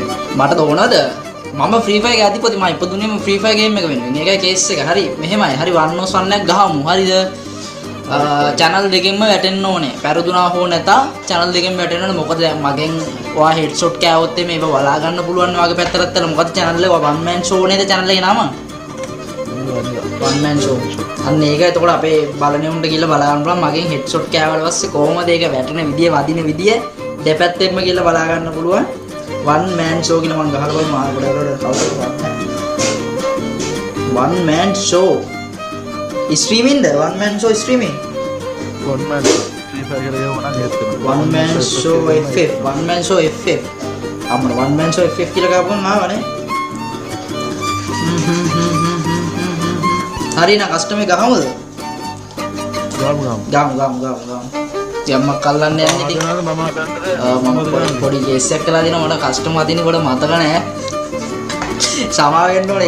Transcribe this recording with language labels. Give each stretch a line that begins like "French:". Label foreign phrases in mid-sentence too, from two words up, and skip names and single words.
Sinhala: මට තෝරනද? මම Free Fire එකේ අධිපති මම ඉපදුනේම Free Fire game එක වෙනුවෙන්. ඒකයි කේස් එක. හරි මෙහෙමයි. හරි 101ක් ගහමු. හරිද? channel දෙකෙන්ම වැටෙන්න ඕනේ. පෙරදුනා හෝ නැතා channel දෙකෙන්ම වැටෙන්න ඕනේ. මොකද දැන් මගෙන් ඔයා headshot කෑවොත් මේක බලා ගන්න පුළුවන් වගේ පැත්තකට තල. මොකද channel එක
English: one man show
Sinhala: නේද channel එකේ නම?
English: one man show.
Sinhala: අන්න ඒක එතකොට අපේ බලණෙවුන්ට ගිහලා බලා ගන්න පුළුවන්. මගෙන් headshot කෑවට පස්සේ කොහොමද ඒක වැටෙන විදිය වදින විදිය දෙපැත්තෙන්ම ගිහලා බලා ගන්න පුළුවන්.
English: one man show
Sinhala: කියලා මම ගහලා බලමු ආයෙ පොඩ්ඩක්
English: one man show streaming the one man show streaming one man
Sinhala: Free Fire එකේ යවනවා නම් ඒත්
English: one man show FF one man show FF අපර one man show FF
Sinhala: කියලා ගාපුවම ආවනේ. හරි නා කස්ටමර් ගහමුද? ගාමු යම්මක් කල්ලන්න යන්නේ ඉතින් මම පොඩි කේස් එකක් කළා දෙනවා. මට කස්ටමර් අදිනකොට මතක නැහැ. සමාව වෙන්න ඕනේ.